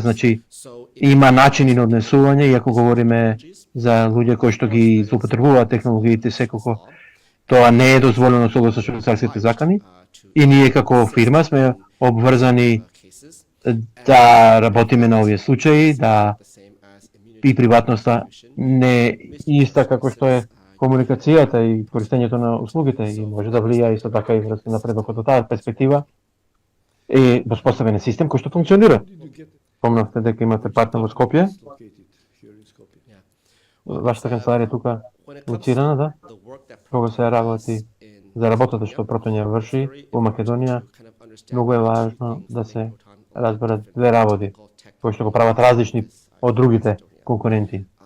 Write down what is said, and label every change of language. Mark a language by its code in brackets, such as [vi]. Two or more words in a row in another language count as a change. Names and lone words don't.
[mk] Значи, има начини на однесување и ако говориме за луѓе кои што ги злоупотребуваат технологиите секако, тоа не е дозволено согласно швајцарските закони и ние како фирма сме обврзани да работиме на овие случаи, да и приватноста не е иста како што е комуникацијата и користењето на услугите и може да влијае исто така и врз напредокот од таа перспектива е воспоставен е систем кој што функционира. [en] Did you get [mk] Помнавте дека имате партнер во Скопје, [en] located here in Skopje? [mk] вашата канцеларија тука лоцирана, да? Кога се работи за работата што Протон ја врши во Македонија, многу е важно да се разберат две работи кои што го прават различни од другите конкуренти.